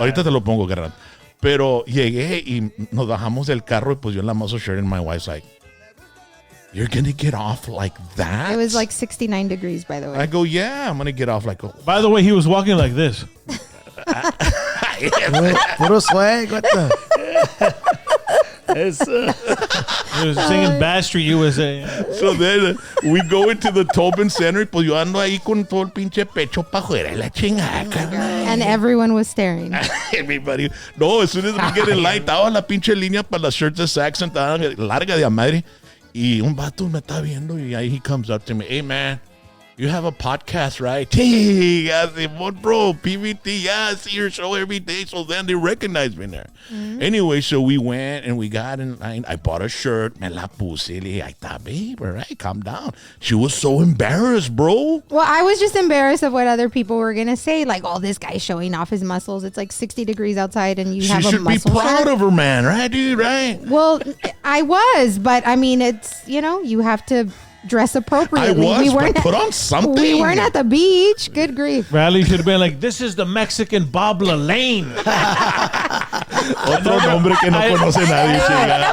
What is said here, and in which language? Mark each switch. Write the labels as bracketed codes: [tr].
[es] Ahorita te lo pongo, carnal. Pero llegué y nos bajamos del carro y pues yo en la muscle shirt [en] and my wife's like, you're going to get off like that? It was like 69 degrees, by the way. I go, yeah, I'm going to get off like. By the way, he was walking like this. [es] Puro swag. [en] What the? He was singing Bass Street USA. So then we go into the Tobin Center [es] y pues yo ando ahí con todo el pinche pecho pa' afuera la chingada, carnal. [en] And everyone was staring. Everybody. No, as soon as we get in line, [es] estaba la pinche línea para las shirts de Saxon, estaba larga de a madre. Y un vato me está viendo y ahí [en] he comes up to me, hey man, you have a podcast, right? Hey, I said, what, bro? PVT, yeah, I see your show every day. So then they recognize me there. Mm-hmm. Anyway, so we went and we got in line. I bought a shirt. [es] Me la puse. Le dije, ahí [en] babe, all right, calm down. She was so embarrassed, bro. Well, I was just embarrassed of what other people were going to say. Like, oh, this guy's showing off his muscles. It's like 60 degrees outside and you have a muscle She should be proud shirt. of her, man. Right, dude? Right? Well, I was. But, I mean, it's, you have to dress appropriately. I was, but put on something. We weren't at the beach. Good grief. Riley should have been like, this is the Mexican Bob Lane. [es] Otro nombre que no conoce nadie, chica.